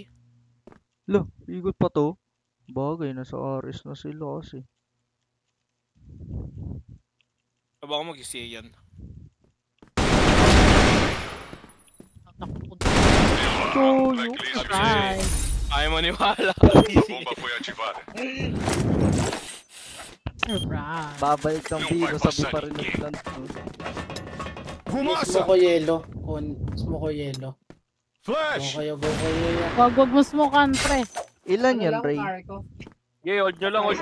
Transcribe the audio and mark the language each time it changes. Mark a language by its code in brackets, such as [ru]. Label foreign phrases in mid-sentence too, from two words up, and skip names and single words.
[tl] Lo, ikot pa to. Bagay, nasa RS na sila kasi. Baka mag-CA yan. Takot. Blacklist. Right. Ayaw maniwala. [pt] Bomba foi ativada. [tl] Surprise. Babalik ng Yung biro, sabi bypass pa rin sa ng plant. [pt] Fumaça. [tl] Smoke ko yellow. Smoke ko yellow. Flash. Go kayo. Wag mo smokan, pre. Ilan yan, Ray? Okay, hold nyo lang.